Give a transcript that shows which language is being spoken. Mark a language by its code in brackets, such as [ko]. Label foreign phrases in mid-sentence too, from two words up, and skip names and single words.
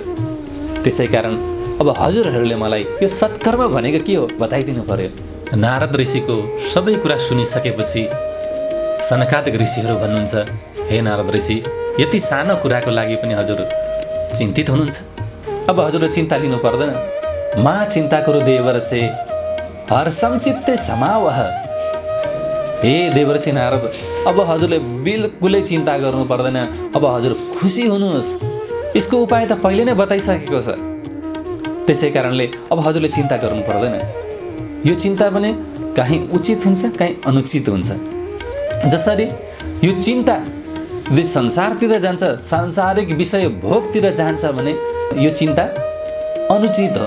[ne] त्यसै कारण अब हजुरहरूले मलाई यो सत्कर्म भनेको के हो बताइदिनु पर्यो। नारद ऋषिको सबै कुरा सुनिसकेपछि सनकादिक ऋषिहरू भन्नुहुन्छ, हे नारद ऋषि, यति सानो कुराको लागि पनि हजुर चिन्तित हुनुहुन्छ। अब हजुरले चिन्ता लिनु पर्दैन। [sa] मा चिन्ता कुरु देवर्षे हर्षम चित्ते समावह। [ne] हे देवर्षि नारद, अब हजुरले बिल्कुलै चिन्ता गर्नु पर्दैन। अब हजुर खुसी हुनुहोस्। यसको उपाय त पहिले नै बताइसकेको छ। त्यसै कारणले अब हजुरले चिन्ता गर्नु पर्दैन। यो चिन्ता पनि कहीँ उचित हुन्छ, कहीँ अनुचित हुन्छ। जसरी यो चिन्ता यदि संसारतिर जान्छ, सांसारिक विषय भोगतिर जान्छ भने यो चिन्ता अनुचित हो।